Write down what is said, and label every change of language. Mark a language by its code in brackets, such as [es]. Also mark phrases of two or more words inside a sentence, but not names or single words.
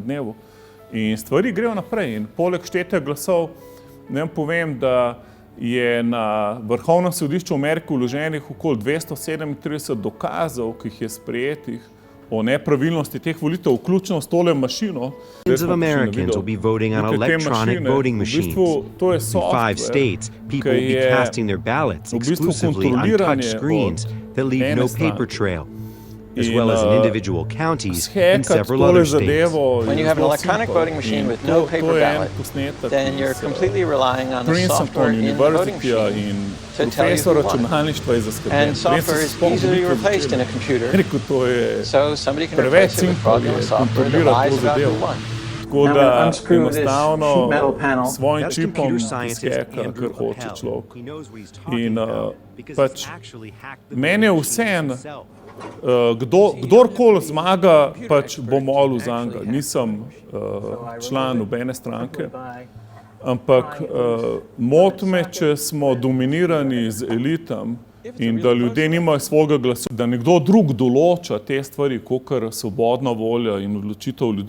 [sl] dnevu in stvari grejo naprej. In poleg štetja glasov, ne povem, da je na Vrhovnem sodišču v Ameriki vloženih okoli 237 dokazov, ki jih je sprejetih o nepravilnosti teh volitev, vključno s tole mašino. [en] Millions of Americans will be voting on electronic voting machines. In 5 states, people will be casting their ballots exclusively on touch screens that leave no paper trail, as well as in individual counties in several other states. When you have an electronic voting machine with no paper ballot, then you're completely relying on the software in the voting machine to tell you who won. And software is easily replaced in a computer, so somebody can replace it with fraudulent software that lies about who won. [sl] Tako da enostavno s svojim čipom skeka, kar hoče človek. In pač meni je vseeno, kdorkoli zmaga, pač bo molil zanj. Nisem član nobene stranke, ampak moti me, če smo dominirani z elitam in da ljudje nimajo svojega glasu, da nekdo drug določa te stvari, kakor svobodna volja in odločitev ljudi.